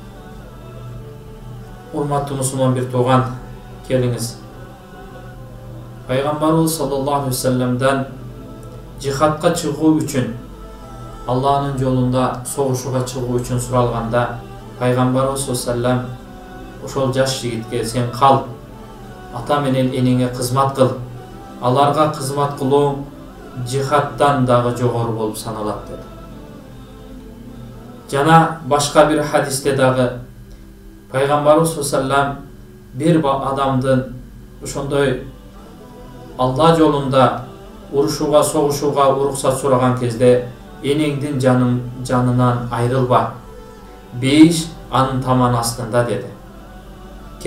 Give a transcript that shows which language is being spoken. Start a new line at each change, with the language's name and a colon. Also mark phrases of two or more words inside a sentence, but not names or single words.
Kyrgyz: Урматтуу мусулман бир тууган, келиңиз Пайгамбарыбыз
Arabic: صلى الله عليه وسلم
Kyrgyz: жихадка чыгуу үчүн, Аллахнын жолунда согушууга чыгуу үчүн суралганда, Пайгамбарыбыз
Arabic: صلى الله عليه وسلم
Kyrgyz: ошол жаш жигитке сен кал, ата менен энеңе кызмат кыл, аларга кызмат кылуу жихадтан дагы жогору болуп саналат dedi. Жана башка бир хадисте дагы Пайгамбарыбыз
Arabic: صلى الله عليه وسلم
Kyrgyz: бир адамдын ошондой Алла жолунда урушууга, согушууга уруксат сураган кезде энеңдин жанынан айрылба. Бейиш анын таман астында dedi.